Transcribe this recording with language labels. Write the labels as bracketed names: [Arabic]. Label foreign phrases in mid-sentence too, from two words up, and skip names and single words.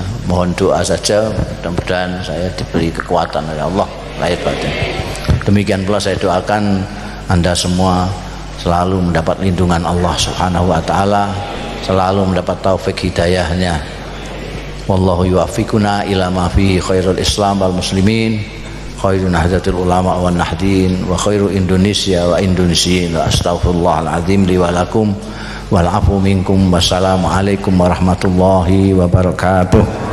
[Indonesian] Mohon doa saja, mudah-mudahan saya diberi kekuatan oleh Allah lahir batin. Demikian pula saya doakan Anda semua selalu mendapat lindungan Allah [Arabic] سبحانه وتعالى, [Indonesian] selalu mendapat taufik hidayahnya. [Arabic] والله يوفقنا إلى ما فيه خير الإسلام والمسلمين، خير نهضة العلماء والناهضين، وخير إندونيسيا والإندونيسيين. وأستغفر الله العظيم لي ولكم والعفو منكم. والسلام عليكم ورحمة الله وبركاته.